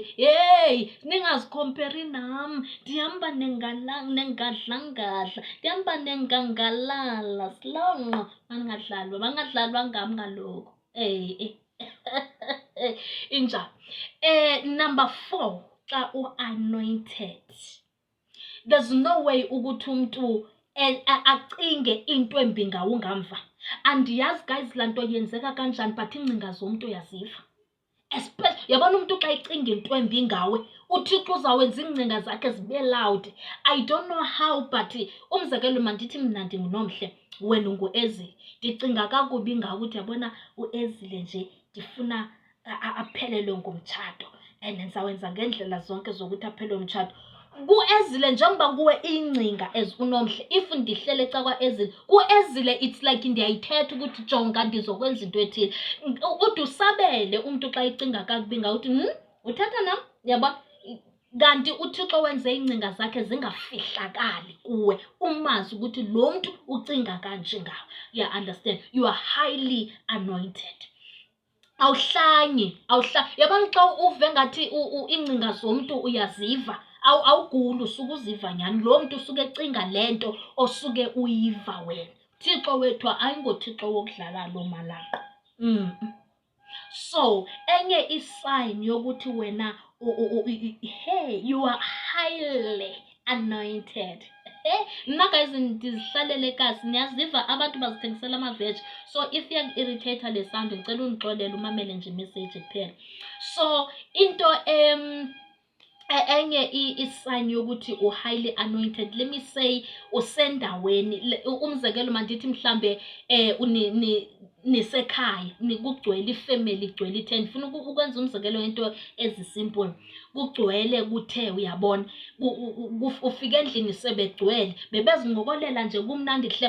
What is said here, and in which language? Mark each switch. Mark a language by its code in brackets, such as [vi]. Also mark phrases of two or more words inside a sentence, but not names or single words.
[xh] Heyi, ningazikhomperi nam, ndihamba nengadlangadla, ndihamba nengangalala, silonqo. Bangadlalwa ngam kaloku. Injalo. Number 4, xa u-anointed, [en] there's no way [xh] ukuthi umuntu acinge into embi ngawe ungamva. Andiyazi guys laa nto yenzeka kanjani, but iingcinga zomntu uyaziva. Yabona umuntu xa icinga into embi ngawe, uThixo uzawenza iingcinga zakhe zibe loud. [en] I don't know how, [xh] but umzekelo mandithi mna ndinguNomhle, wena ungu-Ezile. Ndicinga kakubi ngawe ukuthi yabona u-Ezile nje ndifuna aphelelwe ngumtshato, and ndizawenza ngendlela zonke zokuthi aphelelwe umtshato. Ku-Ezile njengoba kuwe ingcinga as uNomhle, if ndihlele eca kwa-Ezile, ku-Ezile [en] it's like [xh] ndiyayithetha ukuthi jonga ndizokwenza into ethile. Ude usabele umntu xa icinga kakubi ngawe uthi uthetha nam, yabona. Kanti uThixo wenze iingcinga zakhe zingafihlakali kuwe, umazi ukuthi lo mntu ucinga kanje ngawe. [en] You understand? You are highly anointed. [xh] Awuhlanyi. Yabona xa uve ngathi iingcinga zomntu uyaziva, awuguli, usuke uziva nyani. Lo mntu usuke ecinga le nto osuke uyiva wena. Thixo wethu ayingoThixo wokudlala lo malanga. So enye isign yokuthi wena hey, [en] you are highly anointed. [xh] Mna guys ndizihlalele kasi, niyaziva abantu bazithengisela amaveji. [en] So if [xh] iyaku-irritator le sound, ngicela undixolele umamele nje imessage kuphela. So into enye isign yokuthi u- [en] highly anointed, let me say [xh] usendaweni. Umzekelo mandithi mhlambe nisekhaya, kugcwele ifamily, igcwele i-10. Ndifuna ukwenza umzekelo into ezisimple. Kugcwele kuthe, uyabona, ufike endlini sebegcwele, bebezingokolela nje kumnandi hle.